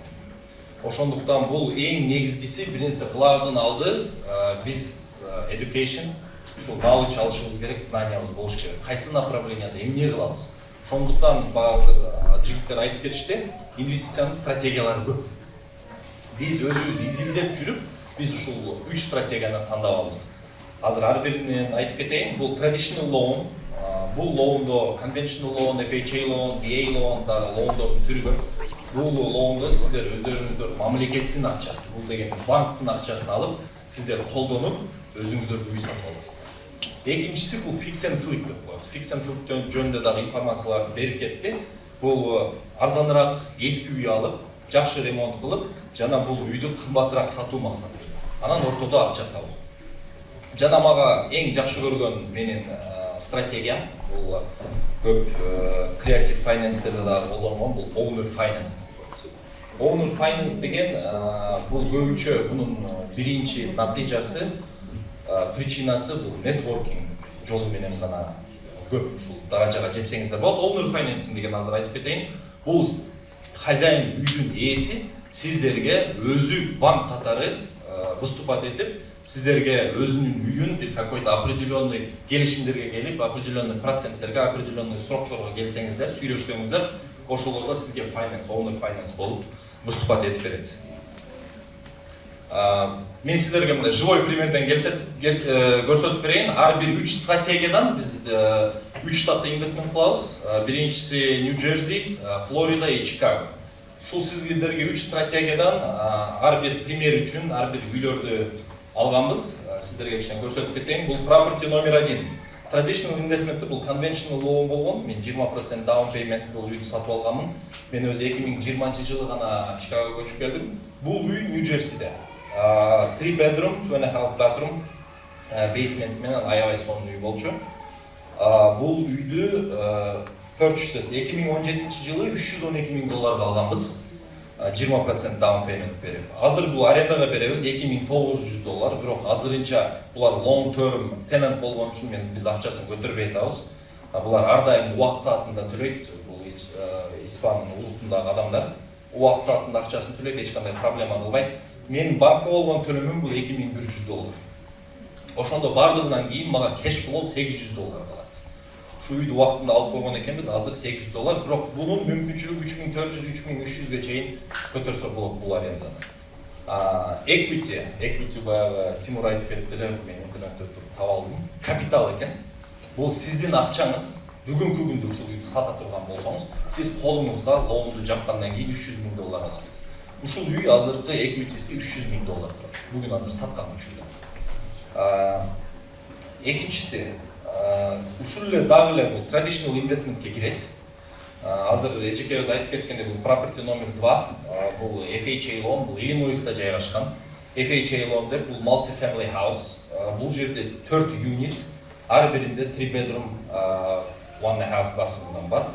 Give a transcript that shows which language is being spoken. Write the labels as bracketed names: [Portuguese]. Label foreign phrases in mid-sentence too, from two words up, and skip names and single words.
[Kyrgyz] Ошондуктан бул эң негизгиси, биринчи кылаардын алды биз education, ушул knowledge алышыбыз керек, знаниябыз болуш керек. Кайсы направленияда эмне кылабыз? Ошондуктан баазыр жигиттер айтып кетишти, инвестициянын стратегиялары көп. Биз өзүбүз изилдеп жүрүп, биз ушул 3 стратегияны тандап алдык. Азыр ар биринен айтып кетейин. Бул [English] traditional loan, [Kyrgyz] бул loan'до [English] conventional loan, FHA loan, VA loan [Kyrgyz] дагы loan'дордун түрү бар. Бул loan'до сиздер өздөрүңүздөр мамлекеттин акчасын, бул деген банктын акчасын алып, сиздер колдонуп, өзүңүздөргө үй сатып аласыздар. Экинчиси бул [English] fix and flip [Kyrgyz] деп коет. [English] Fix and flip [Kyrgyz] жөнүндө дагы информацияларды берип кетти. Бул арзаныраак эски үй алып, жакшы ремонт кылып, жана бул үйдү кымбатыраак сатуу максатында. Анан ортодо акча табуу. Жана мага эң жакшы көргөн менин стратегиям бул көп креатив файнанстерде дагы колдонгон бул [English] owner finance [Kyrgyz] деп коет. [English] Owner finance [Kyrgyz] деген бул көбүнчө бунун биринчи натыйжасы, причинасы бул нетворкинг жолу менен гана көп ушул даражага жетсеңиздер болот. [English] Owner finance [Kyrgyz] деген азыр айтып кетейин. Бул хозяин үйдүн ээси сиздерге өзү банк катары выступать этип, сиздерге өзүнүн үйүн бир [Russian] какой-то определенный [Kyrgyz] келишимдерге келип, определенный проценттерге, определенный срокторго келсеңиздер, сүйлөшсөңүздөр, ошолорго сизге [English] finance, owner finance [Kyrgyz] болуп выступать этип берет. Мен сиздерге мындай [Russian] живой примерден [Kyrgyz] көрсөтүп берейин. Ар бир 3 стратегиядан биз 3 штатта инвестмент кылабыз. Биринчиси Нью-Джерси, Флорида и Чикаго. Ушул сиздерге 3 стратегиядан ар бир пример үчүн ар бир үйлөрдү алганбыз. Сиздерге кичине көрсөтүп кетейин. Бул property номер 1. [English] Traditional investment [Kyrgyz] бул [English] conventional loan [Kyrgyz] болгон. Мен 20% [English] down payment [Kyrgyz] бул үйдү сатып алганмын. Мен өзү 2020-жылы гана Чикагого көчүп келдим. Бул үй Нью-Джерсиде. [English] 3 bedroom, 2.5 bathroom, basement [Kyrgyz] менен аябай сонун үй болчу. Бул үйдү purchase 2017-жылы $312,000 алганбыз. 20% [English] down payment [Kyrgyz] берип. Азыр бул арендага беребиз $2,900, бирок азырынча булар [English] long term tenant [Kyrgyz] болгон үчүн биз акчасын көтөрбөй атабыз. Булар ар дайым убакыт саатында төлөйт. Бул Испан улутундагы адамдар убакыт саатында акчасын төлөйт, эч кандай проблема кылбайт. Мен банкка болгон төлөмүм бул $2,100. Ошондо бардыгынан кийин мага [English] cash flow [Kyrgyz] $800 калат. Ушу үйдү убактында алып койгон экенбиз, азыр $800, бирок бунун мүмкүнчүлүгү $3,400–3,300га чейин көтөрсө болот бул аренданы. Equity баягы Тимур айтып кетти эле, мен интернетте туруп таап алдым. Капитал экен. Бул сиздин акчаңыз. Бүгүнкү күндө ушул үйдү сата турган болсоңуз, сиз колуңузга loan'ду жапкандан кийин $300,000 аласыз. Ушул үй азыркы equity'si $300,000 турат. Бүгүн азыр саткан учурда. Экинчиси, ушул эле дагы эле бул [English] traditional investmentке [Kyrgyz] кирет. Азыр эжеке өзү айтып кеткендей бул property номер 2, бул [English] FHA loan, [Kyrgyz] бул Иллинойста жайгашкан. [English] FHA loan [Kyrgyz] деп бул [English] multi-family house. [Kyrgyz] Бул жерде 4 unit, ар биринде [English] 3 bedroom, 1.5 bathroom [Kyrgyz] бар.